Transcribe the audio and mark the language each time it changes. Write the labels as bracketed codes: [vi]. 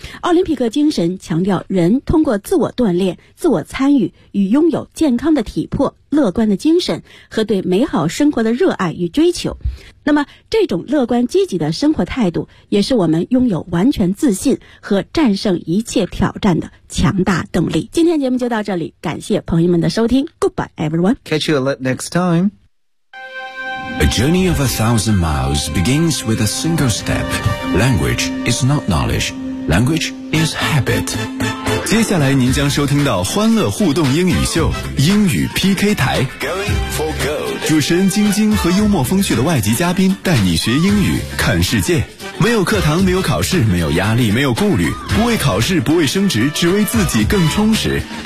[zh] 奥林匹克精神强调人通过自我锻炼、自我参与与拥有健康的体魄、乐观的精神和对美好生活的热爱与追求。那么这种乐观积极的生活态度也是我们拥有完全自信和战胜一切挑战的强大动力。今天节目就到这里，感谢朋友们的收听。 [en] Goodbye everyone. Catch you next time. A journey of 1,000 miles begins with a single step. Language is not knowledge. Language is habit. [zh] 接下来您将收听到欢乐互动英语秀英语 PK 台。 [en] Going for goal. [zh] 主持人晶晶和幽默风趣的外籍嘉宾带你学英语看世界，没有课堂，没有考试，没有压力，没有顾虑，不为考试，不为升职，只为自己更充实。